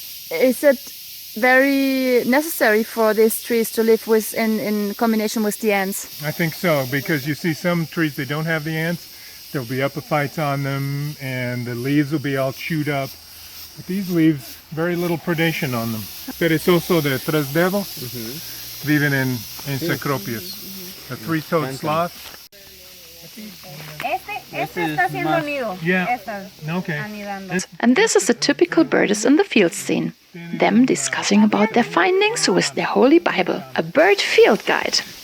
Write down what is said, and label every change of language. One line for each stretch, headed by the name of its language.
English: Is it very necessary for these trees to live with in combination with the ants? I think so, because you see some trees that don't have the ants, there'll be epiphytes on them and the leaves will be all chewed up. But these leaves, very little predation on them.
Spanish: Perezoso de tres dedos viven en cecropias.
English: A three-toed sloth.
Spanish: Este está haciendo nido.
English: Yeah. Okay. And this is a typical birders in the field scene. Them discussing about their findings with their holy Bible, a bird field guide.